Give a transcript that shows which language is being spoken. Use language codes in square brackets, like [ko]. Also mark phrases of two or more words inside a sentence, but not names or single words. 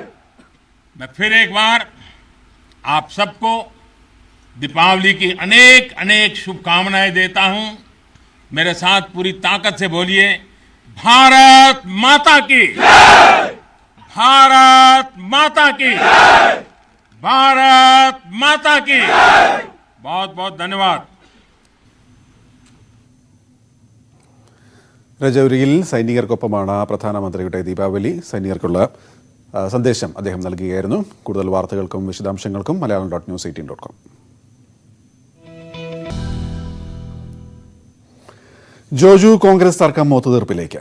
[hi] मैं फिर एक बार आप सबको दीपावली की अनेक अनेक शुभकामनाएं देता हूं। मेरे साथ पूरी ताकत से बोलिए, भारत माता की जय! भारत माता की जय! भारत माता की जय! बहुत बहुत धन्यवाद। [ml] രജൗരിയിൽ സൈനികർക്കൊപ്പമാണ് പ്രധാനമന്ത്രിയുടെ ദീപാവലി. സൈനികർക്കുള്ള സന്ദേശം അദ്ദേഹം നൽകുകയായിരുന്നു. കൂടുതൽ വാർത്തകൾക്കും വിശദാംശങ്ങൾക്കും malayalam.news18.com. ജോജു കോൺഗ്രസ് തർക്കം ഒത്തുതീർപ്പിലേക്ക്.